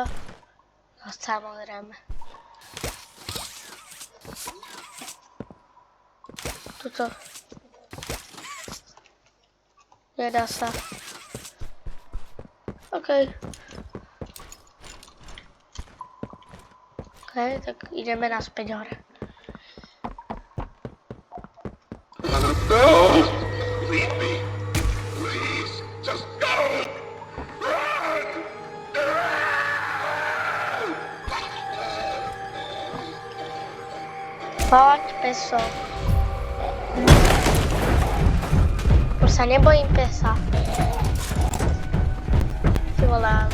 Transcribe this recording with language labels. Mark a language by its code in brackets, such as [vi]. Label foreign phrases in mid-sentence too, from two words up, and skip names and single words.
[sk] No samozrejme. Tuto. Nedá sa. OK. OK, tak ideme naspäť hore. No! [en] Leave me! Please! Just go! [sk] Poď, peso. Už sa nebojím pesa. Ty vole, ale...